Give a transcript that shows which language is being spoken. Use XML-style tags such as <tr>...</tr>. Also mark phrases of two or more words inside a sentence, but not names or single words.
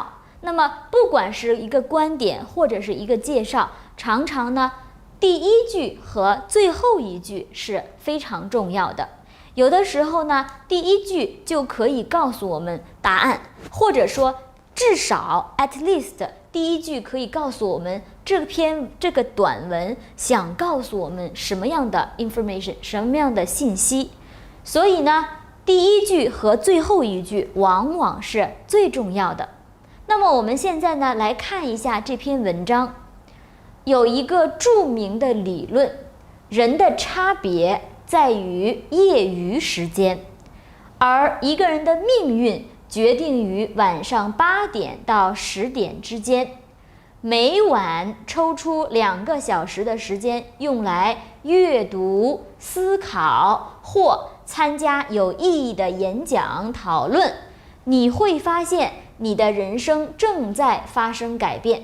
<zh>那麼不管是一個觀點或者是一個介紹，常常呢，第一句和最後一句是非常重要的。有的時候呢，第一句就可以告訴我們答案，或者說至少</zh> <en>at least</en> <zh>第一句可以告訴我們這個短文想告訴我們什麼樣的 information， 什麼樣的信息。所以呢，第一句和最後一句往往是最重要的。那麼我們現在呢，來看一下這篇文章，有一個著名的理論，人的差別在於業餘時間，而一個人的命運決定於晚上8點到10點之間。每晚抽出2個小時的時間用來閱讀、思考或參加有意義的演講討論，你會發現你的人生正在發生改變。</zh>